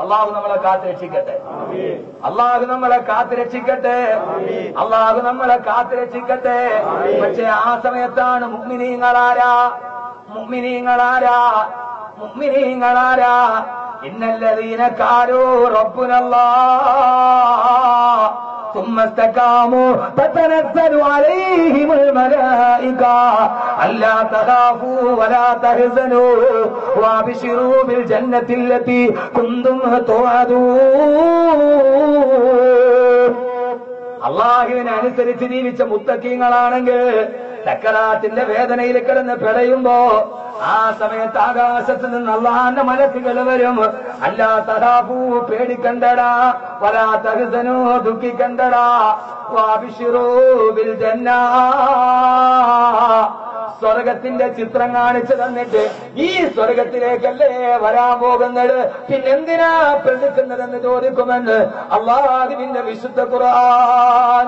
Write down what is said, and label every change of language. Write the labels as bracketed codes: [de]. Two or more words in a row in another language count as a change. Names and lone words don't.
[ml] അള്ളാഹു നമ്മളെ കാത്തുരക്ഷിക്കട്ടെ. അള്ളാഹു നമ്മളെ കാത്തുരക്ഷിക്കട്ടെ. അള്ളാഹു നമ്മളെ കാത്തുരക്ഷിക്കട്ടെ. പക്ഷെ ആ സമയത്താണ് മുഅ്മിനീങ്ങളാരാ [ar] إن الذين قالوا ربنا الله ثم استقاموا تتنزل عليهم الملائكة ألا تخافوا ولا تحزنوا وابشروا بالجنة التي كنتم توعدون. [ml] അള്ളാഹുവിനെ അനുസരിച്ച് ജീവിച്ച മുത്തഖീങ്ങളാണെങ്കിൽ സക്കറാത്തിന്റെ വേദനയിൽ കിടന്ന് പിടയുമ്പോ ആ സമയത്ത് ആകാശത്ത് നിന്ന് അള്ളാന്റെ മലക്കുകൾ വരും. [ar] ألا تخافوا [ml] പേടിക്കണ്ടടാ, [ar] ولا تحزنوا [ml] ദുഃഖിക്കണ്ടടാ, [ar] وأبشروا بالجنة [ml] സ്വർഗത്തിന്റെ ചിത്രം കാണിച്ചു തന്നിട്ട് ഈ സ്വർഗത്തിലേക്കല്ലേ വരാൻ പോകുന്നത്, പിന്നെന്തിനാ പ്രതിക്കുന്നതെന്ന് ചോദിക്കുമെന്ന് അള്ളാഹുവിന്റെ വിശുദ്ധ ഖുർആൻ.